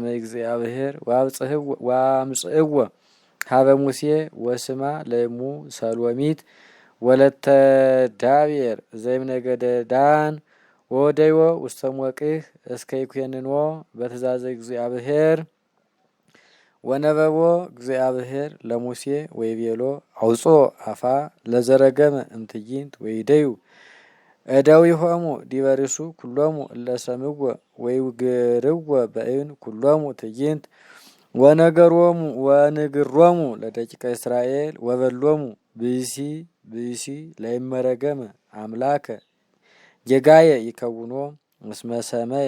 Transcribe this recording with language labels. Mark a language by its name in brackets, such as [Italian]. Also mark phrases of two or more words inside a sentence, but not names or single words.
[Geez] እግዚአብሔር ወአምጽእዎ ሀበ ሙሴ ወስማ ለእሙ ሰሎሚት ወለተ ዳቤር ዘይምነገደ ዳን ወወደይዎ ውስተ ሞቅህ እስከ ይኩንንዎ በትእዛዘ እግዚአብሔር ወነበቦ እግዚአብሔር ለሙሴ ወይቤሎ አውጾ አፋ ለዘረገመ እምትዕይንት ወይደዩ እደዊሆሙ ዲበ ርእሱ ኩሎሙ እለሰምዎ ወይውግርዎ በእብን ኩሎሙ ትዕይንት ወንግሮሙ ለደቂቀ እስራኤል ወበሎሙ ብእሲ ለይመረገመ አምላከ ጌጋየ ይከውኖ እስመ ሰመየ